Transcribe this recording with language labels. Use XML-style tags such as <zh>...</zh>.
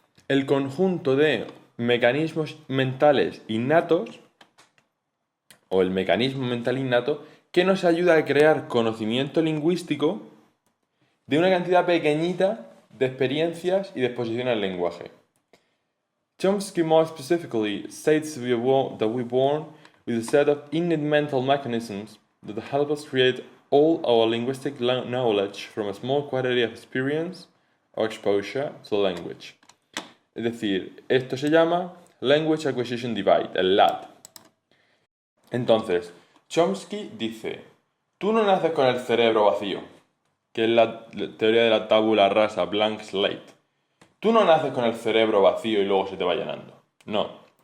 <es>El conjunto de mecanismos mentales innatos, o el mecanismo mental innato, que nos ayuda a crear conocimiento lingüístico de una cantidad pequeñita de experiencias y de exposición al lenguaje.</es> <en>Chomsky more specifically states that we're born with a set of innate mental mechanisms that help us create all our linguistic knowledge from a small quantity of experience or exposure to language.</en> <es>Es decir, esto se llama Language Acquisition Divide, el LAD. Entonces, Chomsky dice, tú no naces con el cerebro vacío, que es la teoría de la tabula rasa,</es> <en>blank slate.</en> <es>Tú no naces con el cerebro vacío y luego se te va llenando. No.</es>